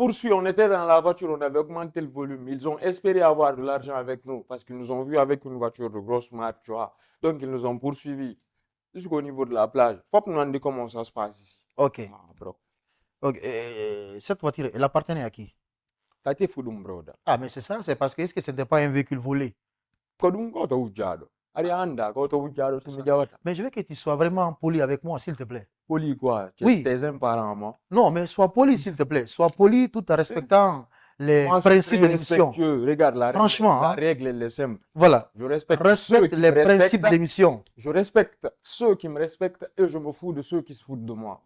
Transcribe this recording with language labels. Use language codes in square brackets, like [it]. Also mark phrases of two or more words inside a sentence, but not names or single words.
[fr] poursuivis, on était dans la voiture, on avait augmenté le volume. Ils ont espéré avoir de l'argent avec nous parce qu'ils nous ont vus avec une voiture de grosse marque, tu vois. Donc, ils nous ont poursuivis jusqu'au niveau de la plage. Faut que nous nous dire comment ça se passe ici. Ok. Ah, bro. Ok. Cette voiture, elle appartenait à qui? T'as été fou, bro. Ah, mais c'est ça, c'est parce que est-ce que ce n'était pas un véhicule volé? [ff] Kodum ko to ujado. Ari anda ko to ujado [fr] C'est tu ça. [ff] me jawata. [fr] Mais je veux que tu sois vraiment poli avec moi, s'il te plaît. Poli quoi? Oui. Tes parents, moi. Non, mais sois poli, s'il te plaît. Sois poli tout en respectant les Moi, je suis principes très de l'émission. respectueux. Regarde, Franchement, la hein. règle, elle est simple. Voilà. Je respecte ceux Respecte qui les me principes respectent. de l'émission. Je respecte ceux qui me respectent et je me fous de ceux qui se foutent de moi.